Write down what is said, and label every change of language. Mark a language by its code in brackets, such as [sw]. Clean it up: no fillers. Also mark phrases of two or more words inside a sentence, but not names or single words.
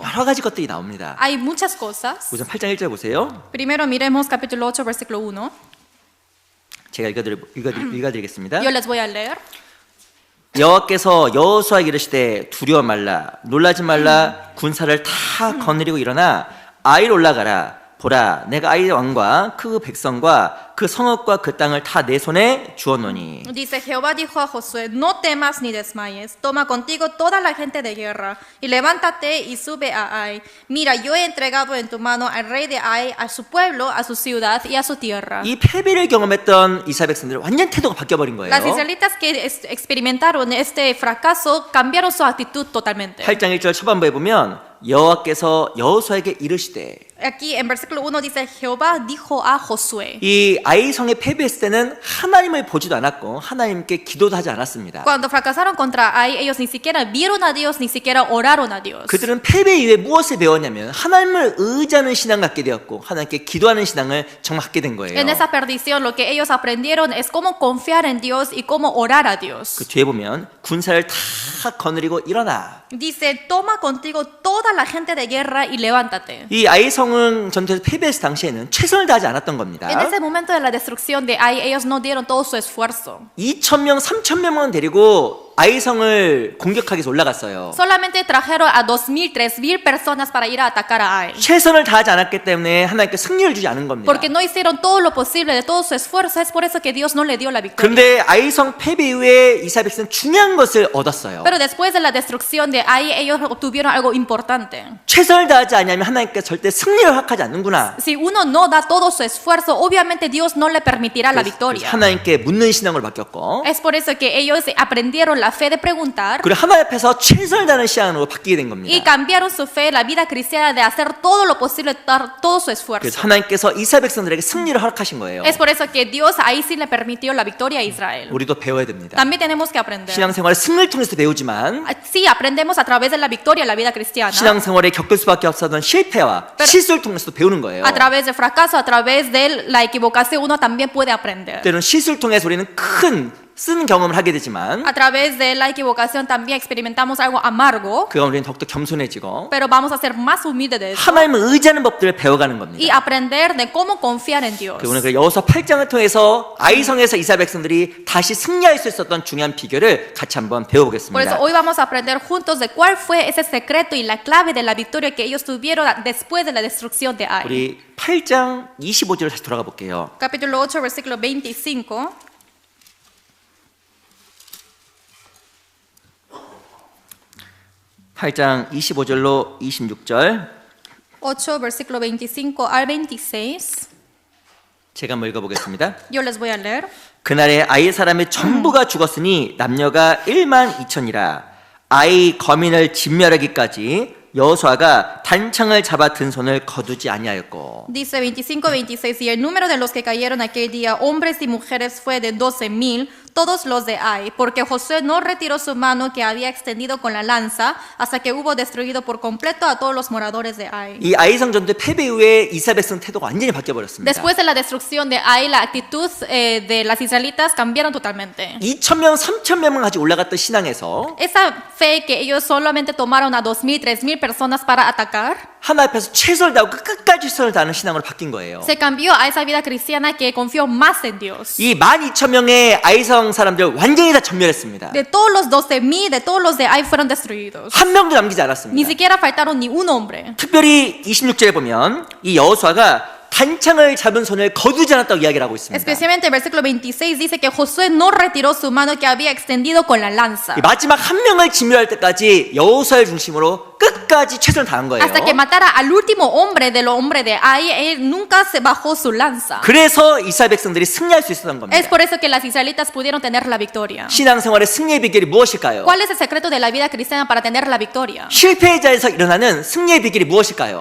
[ko] 여러 가지 것들이 나옵니다. [es] Hay muchas cosas. [ko] 우선 8장 1절 보세요. [es] Primero miremos capítulo 8 versículo 1. [ko] 제가 읽어드리겠습니다. [es] Yo les voy a leer. [ko] 여호와께서 여호수아에게 이르시되 두려워 말라 놀라지 말라 군사를 다 거느리고 일어나 아이로 올라가라 보라 내가 아이 왕과 그 백성과 그 성읍과 그 땅을 다 내 손에 주었노니. [es] Dice Jehová dijo a Josué, no temas ni desmayes, toma contigo toda la gente de guerra y levántate y sube a Ai. Mira, yo he entregado en tu mano al rey de Ai, a su pueblo, a su ciudad y a su tierra. [ko] 이 패배를 경험했던 이스라엘 백성들은 완전 태도가 바뀌어버린 거예요. [es] Las israelitas que experimentaron este fracaso cambiaron su actitud totalmente. [ko] 8장 1절 초반부에 보면 여호와께서 여호수아에게 이르시되. [es] Aquí en versículo 1 dice, Jehová dijo a Josué. [ko] 이 아이성에 패배했을 때는 하나님을 보지도 않았고 하나님께 기도도 하지 않았습니다. [es] Cuando fracasaron contra Ai, ellos ni siquiera vieron a Dios, ni siquiera oraron a Dios. [ko] 그들은 패배 이후에 무엇을 배웠냐면 하나님을 의지하는 신앙을 갖게 되었고 하나님께 기도하는 신앙을 정말 갖게 된 거예요. [es] En esa perdición lo que ellos aprendieron es cómo confiar en Dios y cómo orar a Dios. [ko] 그 뒤에 보면 군사를 다 거느리고 일어나. [es] Dice, toma contigo toda la gente de guerra y levántate. [ko] 이 아이성은 전투에서 패배했을 당시에는 최선을 다하지 않았던 겁니다. [es] En ese momento de la destrucción de Ai, ellos no dieron todo su esfuerzo. [ko] 2,000명, 3,000명만 데리고 아이성을 공격하기 위해서 올라갔어요. [es] Solamente trajeron a 2,000, 3,000 personas para ir a atacar a Ai. [ko] 최선을 다하지 않았기 때문에 하나님께 승리를 주지 않은 겁니다. [es] Porque no hicieron todo lo posible de todo su esfuerzo, es por eso que Dios no le dio la victoria. [ko] 그런데 아이성 패배 이후에 이스라엘 백성은 중요한 것을 얻었어요. [es] Pero después de la destrucción de Ai, ellos obtuvieron algo importante. [ko] 최선을 다하지 않으면 하나님께 절대 승리를 허락하지 않는구나. [es] Si uno no da todo su esfuerzo, obviamente Dios no le permitirá la [ko] 그래서 [es] victoria. [ko] 하나님께 묻는 신앙을 바뀌었고 [es] Es por eso que ellos aprendieron la fe de preguntar [ko] 그리고 하나님 앞에서 최선을 다하는 신앙으로 바뀌게 된 [es] y [ko] 겁니다. [es] cambiaron su fe, la vida cristiana, de hacer todo lo posible, dar todo su [ko] 그래서 [es] esfuerzo. [ko] 하나님께서 이스라엘 백성들에게 승리를 허락하신 거예요. [es] Es por eso que Dios ahí sí le permitió la victoria a Israel. [ko] 우리도 배워야 됩니다. [es] También tenemos que aprender. [ko] 신앙생활을 승리를 통해서 배우지만 [es] Sí, aprendemos a través de la victoria la vida cristiana. [ko] 신앙생활에 겪을 수밖에 없었던 실패와 실수를 통해서도 배우는 거예요. [es] A través del fracaso, a través de la equivocación, uno también puede aprender. [ko] 때로는 실수를 통해서 우리는 큰 쓴 경험을 하게 되지만 [es] A través de la equivocación también experimentamos algo amargo, [ko] 그가 우리는 더욱더 겸손해지고 [es] pero vamos a ser más humildes de eso [ko] 하나님을 의지하는 법들을 배워가는 [es] y [ko] 겁니다. [es] aprender de cómo confiar en Dios. [ko] 오늘 그 여호수아 8장을 통해서 아이성에서 이스라엘 백성들이 다시 승리할 수 있었던 중요한 비결을 같이 한번 [es] Por eso [ko] 배워보겠습니다. [es] hoy vamos a aprender juntos de cuál fue ese secreto y la clave de la victoria que ellos tuvieron después de la destrucción de Ai. [ko] 우리 8장 25절 다시 돌아가 볼게요. [es] Capítulo 8, versículo 25. [ko] 8장 25절로 26절 [es] 8, versículo 25 al 26. [ko] 제가 한번 읽어보겠습니다. [es] Yo les voy a leer. [ko] 그날에 아이 사람의 전부가 죽었으니 남녀가 12,000이라 아이 거민을 진멸하기까지 여호수아가 단창을 잡아 든 손을 거두지 아니하였고. [es] Dice 25, 26. Y el número de los que cayeron aquel día, hombres y mujeres, fue de 12,000, todos los de Ai, porque Josué no retiró su mano que había extendido con la lanza hasta que hubo destruido por completo a todos los moradores de Ai. [ko] 이 아이성 전투 패배 이후에 이스라엘 백성 태도가 완전히 바뀌어 버렸습니다. [es] Después de la destrucción de Ai, la actitud de las israelitas cambiaron totalmente. [ko] 2,000명, 3,000명만 가지고 올라갔던 신앙에서 [es] Esa fe que ellos solamente tomaron a 2,000, 3,000 personas para atacar, [ko] 하나 앞에서 최선을 다하고 끝까지 최선을 다하는 신앙으로 바뀐 거예요. [es] se cambió a esa vida cristiana que confió más en Dios. [ko] 이 12,000명의 아이성 사람들 완전히 다 전멸했습니다. [es] De todos los 12,000, de todos los de Ai fueron destruidos. [ko] 한 명도 남기지 [es] Ni [ko] 않았습니다. [es] siquiera faltaron ni un hombre. [ko] 특별히 26절에 보면 이 여호수아가 단창을 잡은 손을 거두지 않았다고 이야기를 하고 있습니다. [es] Especialmente el versículo 26 dice que Josué no retiró su mano que había extendido con la lanza. [ko] 이 마지막 한 명을 진멸할 때까지 여호수아를 중심으로 끝까지 최선을 다한 거예요. [es] Hasta que matara al último hombre de los hombres de Ai, él nunca se bajó su lanza. [ko] 그래서 이스라엘 백성들이 승리할 수 있었던 겁니다. [es] Es por eso que las israelitas pudieron tener la victoria. [ko] 신앙생활의 승리의 비결이 무엇일까요? [es] ¿Cuál es el secreto de la vida cristiana para tener la victoria? [ko] 실패의 자에서 일어나는 승리의 비결이 무엇일까요?